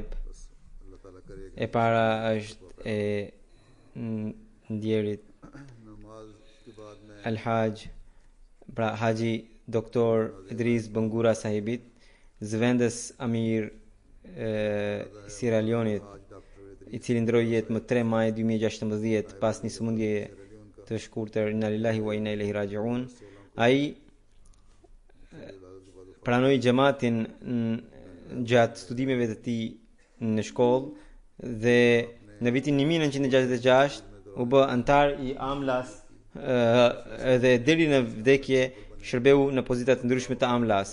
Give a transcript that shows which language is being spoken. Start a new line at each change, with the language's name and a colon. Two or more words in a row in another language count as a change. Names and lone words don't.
Albanian: E para është e ndjerit Al-Haj, pra Haji Doktor Idris Bangura Sahibit, zëvendës Amir Sierra Leone, i cili ndroi jetë më 3 maj 2016 pas një sëmundje të shkurtër.
Arabic: إنا لله وإنا إليه راجعون.
Albanian: Ai pranoi xhamatin gjatë studimeve të tij në shkollë dhe në vitin 1966 u bë antar i Amlas dhe deri në vdekje shërbeu në pozita të ndryshme të Amlas.